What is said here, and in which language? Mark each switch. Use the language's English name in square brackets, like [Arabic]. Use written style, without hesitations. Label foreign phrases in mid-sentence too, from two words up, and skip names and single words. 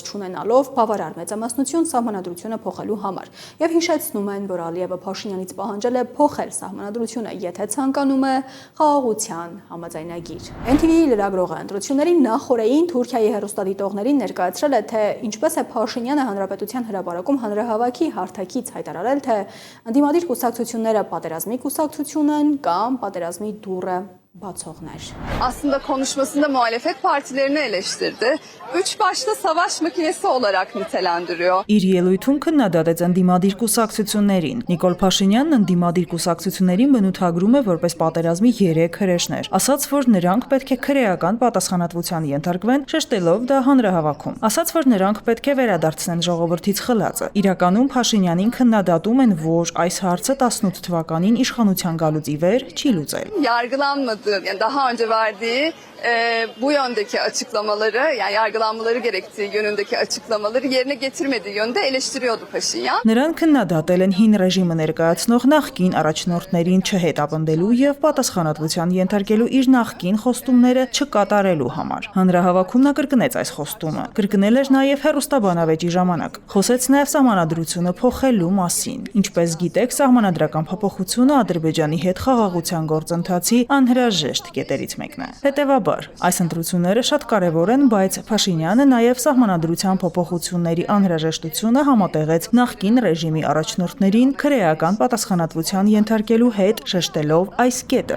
[Armenian] չունենալով բավարար մեծամասնություն սահմանադրությունը փոխելու համար։ Եվ հիշեցնում են, որ Ալիևը Փաշինյանից պահանջել է փոխել սահմանադրությունը, եթե ցանկանում է խաղաղության համաձայնագիր։ NTV-ի լրագրողը ընտրությունների նախորդին Թուրքիայի հեռուստադիտողներին ներկայացրել է, թե ինչպես է Փաշինյանը Հանրապետության հրապարակում հանրահավաքի հարթակից հայտարարել, թե ընդդիմադիր կուսակցությունները պատերազմի կուսակցություն են կամ պատերազմի դուռը բացողներ։ [Turkish] Aslında konuşmasında muhalefet partilerini eleştirdi. Üç başlı savaş makinesi olarak nitelendiriyor. [Armenian] Իր ելույթում քննադատեց ընդդիմադիր կուսակցություններին։ Նիկոլ Փաշինյանն ընդդիմադիր կուսակցություններին բնութագրում է որպես պատերազմի 3 հրեշներ, ասաց, որ նրանք պետք է քրեական պատասխանատվության ենթարկվեն, շեշտելով դա հանրահավաքում։ Ասաց, որ նրանք պետք է վերադարձնեն ժողովրդից խլածը։ Իրականում Փաշինյանին քննադատում են, որ այս հարցը 18 թվականին իշխանության գալուց ի վեր չի լուծել։ [Turkish] Yargılanmadığı, yani daha önce verdiği bu yöndeki açıklamaları, yani yargılanmaları gerektiği yönündeki açıklamaları yerine getirmediği yönde eleştiriyordu Paşinyan. [Armenian] Նրանք քննադատել են հին ռեժիմը ներկայացնող նախկին առաջնորդներին չհետապնդելու եւ պատասխանատվության ենթարկելու իր նախկին խոստումները չկատարելու համար։ Հանրահավաքում նա կրկնեց այս խոստումը։ Կրկնել էր նաեւ հերոստաբանավեճի ժամանակ։ Խոսեց նաեւ սահմանադրությունը փոխելու մասին։ Ինչպես գիտեք, սահմանադրական փոփոխությունը Ադրբեջանի հետ խաղաղության գործընթացի անհրաժեշտ կետերից մեկն է։ Հետևաբար, այս ընտրությունները շատ կարևոր են, բայց Փաշինյանը նաև սահմանադրության փոփոխությունների անհրաժեշտությունը համատեղեց նախկին ռեժիմի առաջնորդներին քրեական պատասխանատվության ենթարկելու հետ, շեշտելով այս կետը։